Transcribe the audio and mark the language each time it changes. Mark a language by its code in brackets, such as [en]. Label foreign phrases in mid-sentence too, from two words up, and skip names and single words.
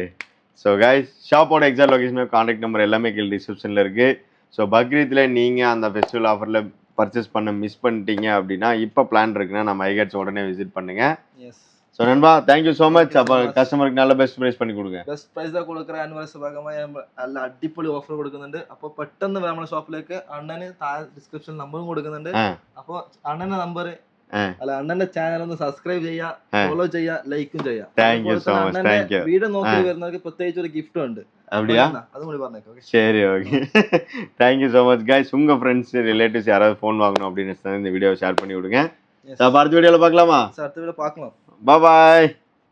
[ta] ஸோ गाइस, ஷாப்போட [en] exact location, contact number [ta] எல்லாமே கீழே டிஸ்கிரிப்ஷன்ல இருக்கு. ஸோ பக்ரீத்ல நீங்க அந்த ஃபெஸ்டிவல் ஆஃபர்ல பர்ச்சேஸ் பண்ண மிஸ் பண்ணிட்டீங்க அப்படின்னா இப்போ பிளான் இருக்குன்னா நம்ம ஐகேட்ஸ் உடனே விசிட் பண்ணுங்க. எஸ். ஸோ நண்பா, [en] thank you so much. [ta] அப்போ கஸ்டமருக்கு நல்ல [en] best price [ta] பண்ணி கொடுங்க. [en] best price [ta] தான் கொடுக்குறேன். [ml] ആനിവേഴ്സറി ഭാഗമായി നല്ല അടിപൊളി ഓഫർ കൊടുക്കുന്നുണ്ട്. അപ്പോൾ പെട്ടെന്ന് നമ്മുടെ ഷോപ്പിലേക്ക് അണ്ണന് താഴെ ഡിസ്ക്രിപ്ഷൻ നമ്പറും കൊടുക്കുന്നുണ്ട്. അപ്പോൾ അണ്ണന്റെ നമ്പർ അല്ല അണ്ണന്റെ ചാനൽ ഒന്ന് സബ്സ്ക്രൈബ് ചെയ്യുക, ഫോളോ ചെയ്യുക, ലൈക്കും ചെയ്യുക. [en] Thank you so much. Thank you. [ml] വീഡിയോ നോക്കി വരുന്നവർക്ക് പ്രത്യേകിച്ച് ഒരു ഗിഫ്റ്റും ഉണ്ട്. [ta] அப்படியா? [ml] അതും കൂടി പറഞ്ഞേക്കാം. [en] சரி, okay. thank you so much guys. [ta] உங்க [en] friends relatives [ta] யாராவது ஃபோன் வாங்கணும் அப்படின்னு இந்த வீடியோவை ஷேர் பண்ணி விடுங்க. அடுத்த வீடியோவில் பார்க்கலாமா? அடுத்த வீடியோ பார்க்கலாம். பாய்.